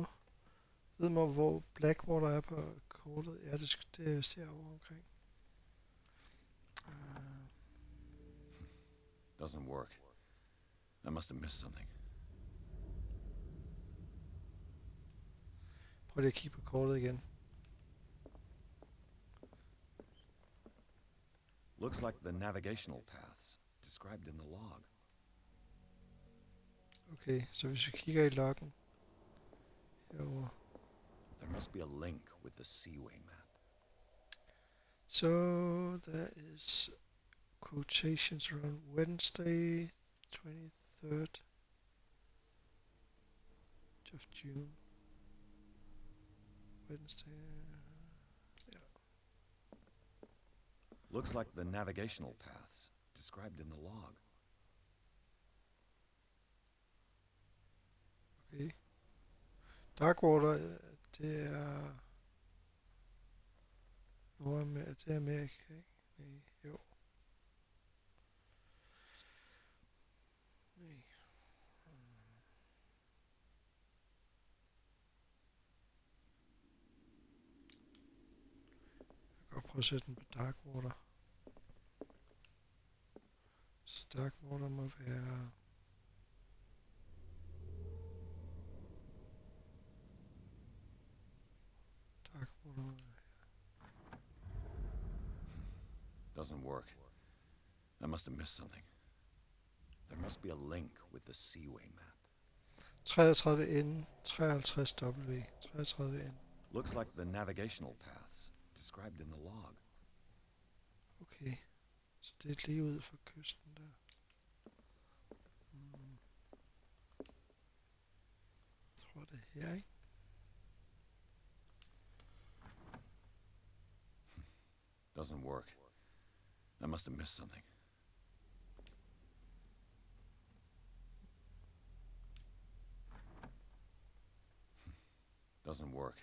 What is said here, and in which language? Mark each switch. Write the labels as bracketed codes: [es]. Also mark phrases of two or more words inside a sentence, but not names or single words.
[da] Ved mig, hvor Blackwater er på kortet? Ja, det er vist herovre omkring. [en] Doesn't work. I must have missed something. [da] Prøv lige at kigge på kortet igen. [en] Looks like the navigational paths described in the log. [da] Okay, så hvis vi kigger i loggen herovre. [en] There must be a link with the Seaway map. So there is quotations around Wednesday, 23rd of June. Wednesday. Yeah. Looks like the navigational paths described in the log. Okay. [da] Darkwater, det er Nordamerika, det er Amerika, ikke? Nej, jo. Nej. Jeg kan godt prøve at sætte den på Darkwater. Så Darkwater må være... [en] Doesn't work. I must have missed something. There must be a link with the Seaway map. 33N, 53W, 33N. Looks like the navigational paths described in the log. [da] Okay, så det er lige ud fra kysten der. Jeg tror det er her, ikke? [en] Doesn't work. I must have missed something. Doesn't work.